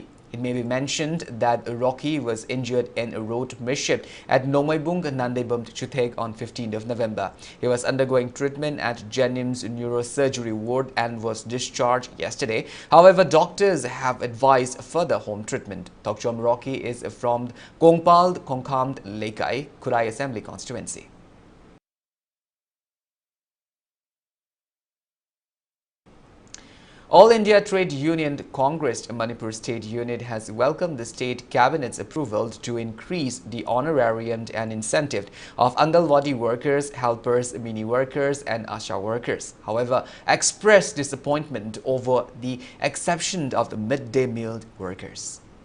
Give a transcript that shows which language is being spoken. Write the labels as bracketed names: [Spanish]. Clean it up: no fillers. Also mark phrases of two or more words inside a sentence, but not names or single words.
[English] It may be mentioned that Rocky was injured in a road mischief at Nomaibung Nandebum Chutheg on 15th of November. He was undergoing treatment at Jennings Neurosurgery Ward and was discharged yesterday. However, doctors have advised further home treatment. Thokchom Rocky is from Kongpal Kongkhamd Laikai, Kurai Assembly constituency. All India Trade Union Congress Manipur State Unit has welcomed the state cabinet's approval to increase the honorarium and incentive of Angalwadi workers, helpers, mini workers and Asha workers. However, expressed disappointment over the exception of the midday meal workers.